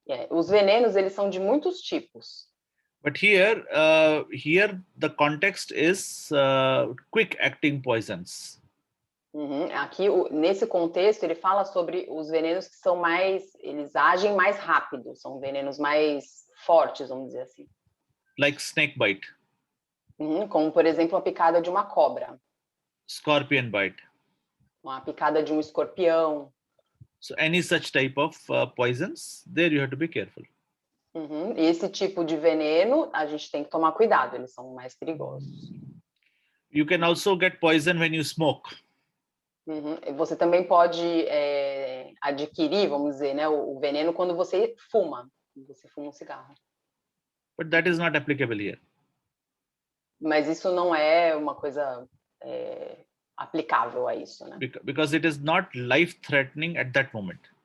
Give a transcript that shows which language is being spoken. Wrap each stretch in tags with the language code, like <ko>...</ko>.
<pt>Os venenos eles são de muitos tipos.</pt> <en>But here the context is quick acting poisons.</en> <pt>Aqui nesse contexto ele fala sobre os venenos que são eles agem mais rápido, são venenos mais fortes, vamos dizer assim.</pt> <en>Like snake bite.</en> <pt>Como, por exemplo, a picada de uma cobra.</pt> <en>Scorpion bite.</en> <pt>Uma picada de um escorpião.</pt> <en>So any such type of poisons, there you have to be careful.</en> <pt>Esse tipo de veneno, a gente tem que tomar cuidado, eles são mais perigosos.</pt> <en>You can also get poison when you smoke.</en> <pt>Você também pode adquirir, vamos dizer, né, o veneno quando você fuma um cigarro.</pt> <en>But that is not applicable here.</en> <pt>Mas isso não é uma coisa aplicável a isso, né?</pt> <en>Because it is not life-threatening at that moment.</en>